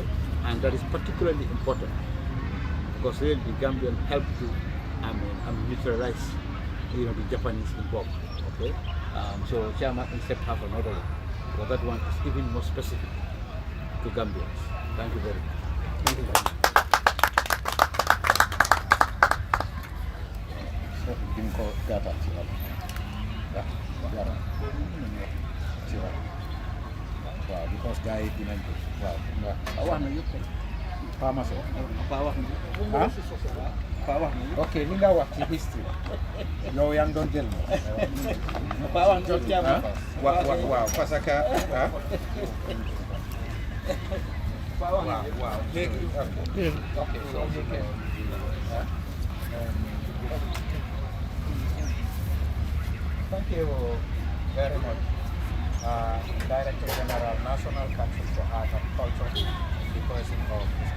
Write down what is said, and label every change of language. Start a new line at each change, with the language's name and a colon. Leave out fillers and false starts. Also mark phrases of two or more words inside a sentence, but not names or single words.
English: And that is particularly important because really the Gambian helped to, neutralize, the Japanese involved, okay? So Chairman instead have another one, but that one is even more specific to Gambians. Thank you very much. Thank you very much.
Wolof: Din ko gata ci wàll dara ci wàll waaw because gars yi dinañ ko waaw wax na yëpp Pa Maso Pa wax na Pa wax na ok li nga wax ci history yow yaa ngi doon jël Pa wax na ci waaw
French: parce que
Wolof: waaw léegi
English: ok so thank you very much, Director General, National Council for Art and Culture, the person of Mr.